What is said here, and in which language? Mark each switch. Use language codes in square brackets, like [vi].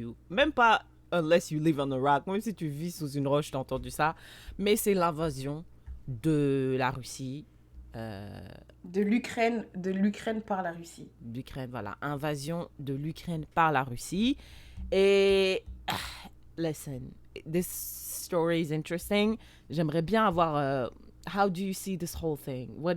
[fr] Même pas [en] unless you live on a rock, [fr] même si tu vis sous une roche, t'as entendu ça. Mais c'est l'invasion de la Russie. De l'Ukraine par la Russie. L'Ukraine, voilà. Invasion de l'Ukraine par la Russie. [en] Et listen, this story is interesting. [fr] J'aimerais bien avoir [en] how do you see this whole thing?